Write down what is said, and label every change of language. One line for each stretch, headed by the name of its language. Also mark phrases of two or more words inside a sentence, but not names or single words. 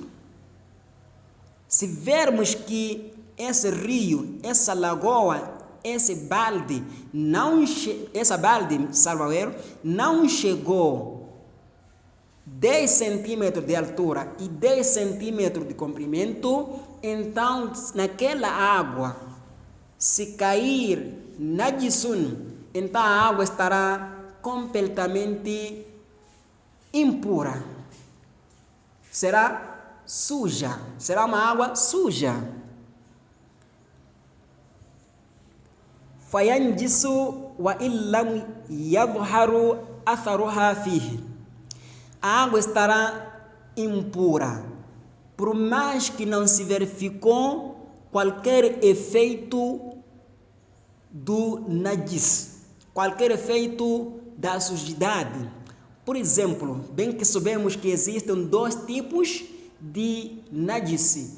Portuguese: Se vermos que esse rio, essa lagoa, esse balde, não chegou 10 centímetros de altura e 10 centímetros de comprimento, então naquela água, se cair najisun, então a água estará completamente impura. Será suja, será uma água suja.
Arabic: فينجس وإن لم يظهر أثرها فيه.
Portuguese: A água estará impura, por mais que não se verificou qualquer efeito do najis, qualquer efeito da sujidade. Por exemplo, bem que sabemos que existem dois tipos de najis.